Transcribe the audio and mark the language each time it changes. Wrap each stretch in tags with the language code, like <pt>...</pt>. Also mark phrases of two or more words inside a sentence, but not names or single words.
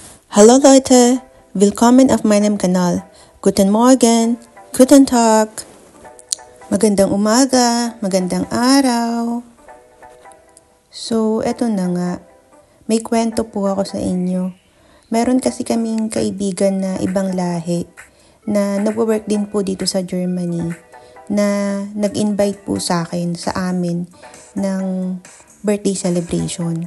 <de>Hallo Leute, willkommen auf meinem Kanal. Guten Morgen, guten Tag,</de> <tl>magandang umaga, magandang araw. So, eto na nga, may kwento po ako sa inyo. Meron kasi kaming kaibigan na ibang lahi na nagwo-work din po dito sa Germany na nag-invite po sa akin, sa amin, ng birthday celebration.</tl>